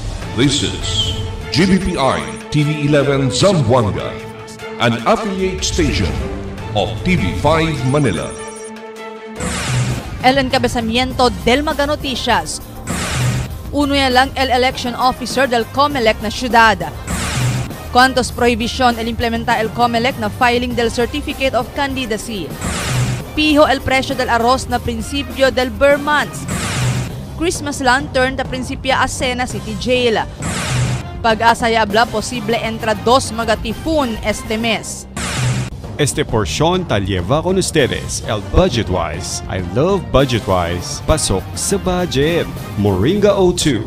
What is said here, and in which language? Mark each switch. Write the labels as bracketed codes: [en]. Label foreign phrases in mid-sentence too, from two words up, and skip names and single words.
[en] This is GBPI TV11 Zamboanga, an affiliate station of TV5 Manila. [cbk] El encabezamiento del Mega Noticias. Uno ya lang el election officer del COMELEC na syudad. Cuantos prohibición el implementa el COMELEC na filing del [en] Certificate of Candidacy. [cbk] Piho el presyo del arroz na prinsipyo del [en] Burr months. Christmas lantern [cbk] na prinsipya a Sena City Jail. Pag-asa ya habla posible entra 2 mga typhoon este mes. Este porción tal lleva con ustedes el Budgetwise. [en] I love Budgetwise. [tl] Pasok sa budget. [en] Moringa O2.